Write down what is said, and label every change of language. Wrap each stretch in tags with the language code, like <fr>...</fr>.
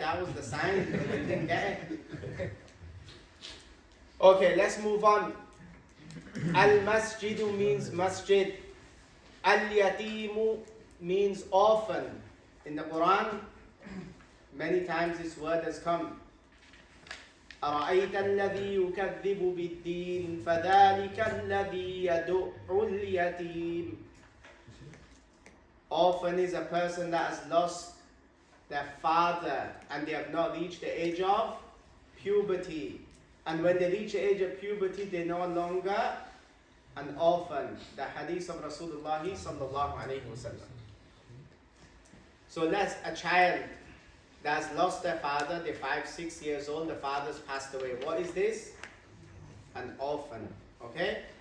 <en>That was the sign, but they didn't get it. Okay, let's move on. Al-masjidu means masjid. Al-yatimu means orphan. In the Quran, many times this word has come.</en> <ar>أرأيت الذي يكذب بالدين فذلك الذي يدع اليتيم.</ar> <en>Orphan is a person that has lost their father and they have not reached the age of puberty. And when they reach the age of puberty, they're no longer an orphan. The hadith of Rasulullah sallallahu alayhi wasallam. So that's a child that's lost their father, they're 5-6 years old, the father's passed away. What is this? An orphan. Okay?</en>